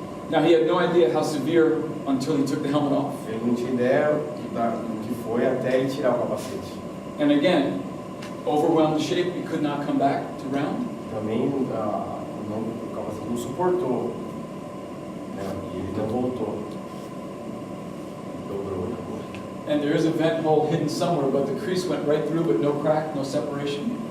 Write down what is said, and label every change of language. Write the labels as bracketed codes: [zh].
[en] Now, he had no idea how severe until he took the helmet off. [pt] Ele não tinha ideia do que foi até ele tirar o capacete. [en] And again, overwhelmed shape, he could not come back to round. [pt] Também o capacete não suportou, né, e ele não voltou. Dobrou. [en] And there is a vent hole hidden somewhere, but the crease went right through, but no crack, no separation.